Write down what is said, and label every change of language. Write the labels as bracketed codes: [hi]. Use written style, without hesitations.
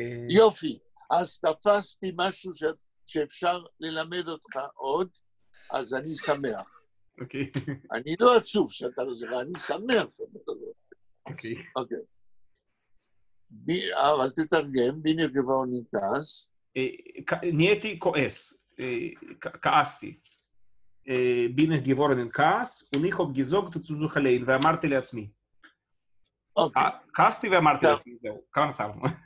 [he] יופי, אז תפסתי משהו שאפשר ללמד אותך עוד, אז אני שמח. אוקיי. אני לא עצוב שאתה לא זוכר, אני שמח שאתה לא זוכר. אוקיי. אבל תתרגם, ביני גבוה נגדס. נהייתי כועס, כעסתי. [yi] bin ich geworden in Chaos und ich habe gesagt zu sich allein [he] ואמרתי לעצמי. כעסתי ואמרתי לעצמי, זהו, כמה נסענו.